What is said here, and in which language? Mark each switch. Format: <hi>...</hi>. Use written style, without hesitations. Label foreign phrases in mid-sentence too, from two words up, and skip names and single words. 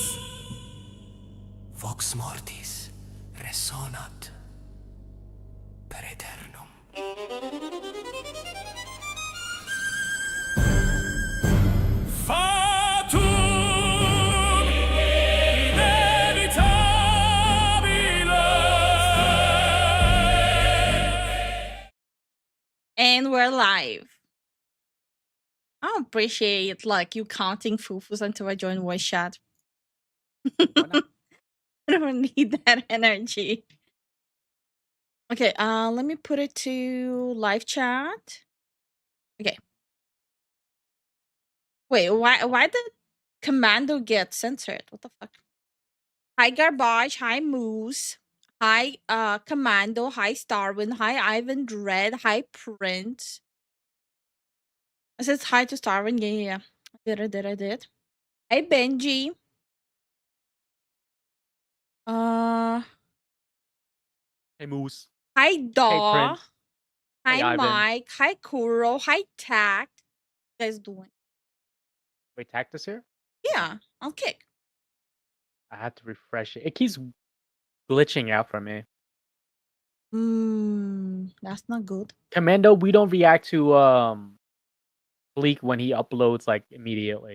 <la>Vox mortis resonat per aeternum. Fatum inevitabile.</la> <en>And we're live. I appreciate like you counting fufus until I join voice chat. I don't need that energy. Okay, let me put it to live chat. Okay. Wait, why did Commando get censored? What the fuck? Hi Garbage, hi Moose, hi Commando, hi Starwin, hi Ivan Dread, hi Prince. I said hi to Starwin, yeah. I did. Hi Benji. Uh Hey Moose. Hi Hey Daw. Prince. Hi Hey Ivan. Mike. Hi Kuro. Hi Tact. What you guys doing? Wait, Tactus here? Yeah, I'll kick. I had to refresh it. It keeps glitching out for me. That's not good. Commando, we don't react to Bleak when he uploads like immediately.</en>